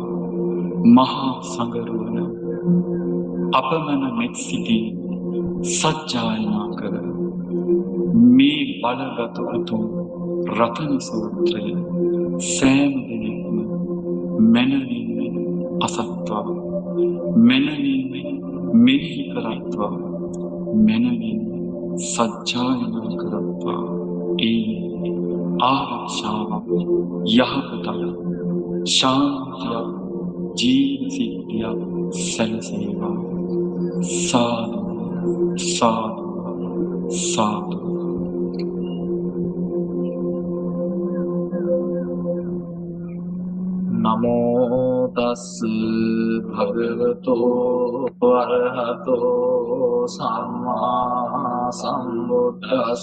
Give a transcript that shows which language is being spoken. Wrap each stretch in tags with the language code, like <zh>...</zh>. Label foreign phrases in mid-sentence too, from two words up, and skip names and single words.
<si>මහා සංගරුවන අපමණ මෙත් සිටින් සජ්ජායනා කර මේ බලගත උතුම් රතන සූත්‍රය සෑම දිනෙකම මනවින් අසත්වා, මනවින් මෙනෙහි කරත්වා, මනවින් සජ්ජායනා කරත්වා. ඒ ආරක්ෂාවක්, යහපතක්, ශාන්තියක්, ජීවන සිද්ධියක් සැලසේවා. සාදු සාදු සාදු.</si> <pi>නමෝ තස් භගවතෝ අරහතෝ සම්මා සම්බුද්දස්ස.</pi>